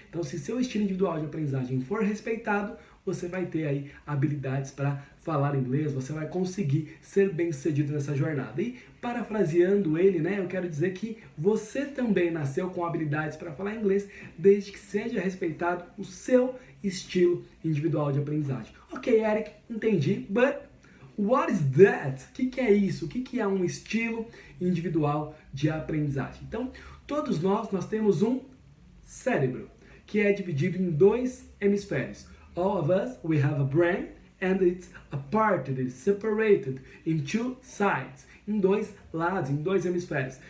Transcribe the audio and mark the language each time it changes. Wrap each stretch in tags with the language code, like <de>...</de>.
<pt>Então, se seu estilo individual de aprendizagem for respeitado, você vai ter aí habilidades para falar inglês, você vai conseguir ser bem sucedido nessa jornada. E parafraseando ele, né, eu quero dizer que você também nasceu com habilidades para falar inglês, desde que seja respeitado o seu estilo individual de aprendizagem.</pt> <en>Ok, Eric, entendi, but what is that?</en> <pt>O que é isso? O que é um estilo individual de aprendizagem? Então, todos nós temos um cérebro, que é dividido em dois hemisférios.</pt> <en>All of us, we have a brain, and it's a part that is separated in two sides,</en> <pt>em dois lados, em dois hemisférios.</pt>